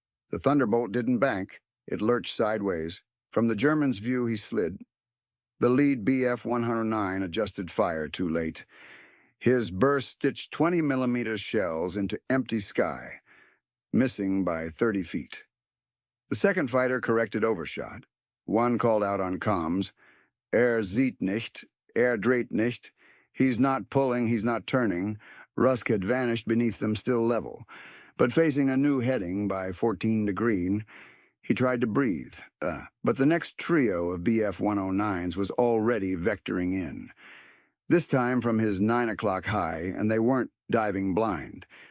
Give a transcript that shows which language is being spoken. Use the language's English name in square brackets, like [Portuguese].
[English] The Thunderbolt didn't bank. It lurched sideways. From the German's view, he slid. The lead Bf-109 adjusted fire too late. His burst stitched 20-millimeter shells into empty sky, missing by 30 feet. The second fighter corrected overshot. One called out on comms, [German] sieht nicht, dreht nicht. [English] He's not pulling, he's not turning. Rusk had vanished beneath them, still level. But facing a new heading by 14 degrees, he tried to breathe. But the next trio of Bf-109s was already vectoring in. This time from his 9 o'clock high, and they weren't diving blind.